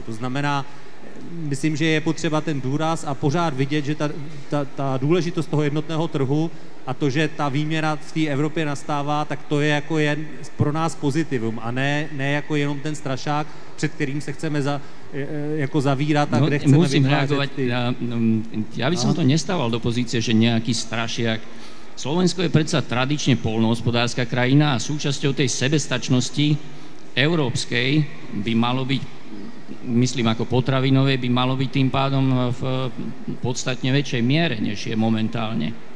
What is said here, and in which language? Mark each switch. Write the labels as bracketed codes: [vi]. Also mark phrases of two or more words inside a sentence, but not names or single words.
[cs] To znamená, myslím, že je potřeba ten důraz a pořád vidět, že ta důležitost toho jednotného trhu a to, že ta výměna v té Evropě nastává, tak to je jako jen pro nás pozitivum a ne jako jenom ten strašák, před kterým se chceme jako zavírat a kde chceme [sk] musím reagovať. Ja by som to nestával do pozície, že nejaký strašiak. Slovensko je predsa tradične poľnohospodárska krajina a súčasťou tej sebestačnosti európskej by malo byť, myslím ako potravinové, by malo byť tým pádom v podstatne väčšej miere, než je momentálne.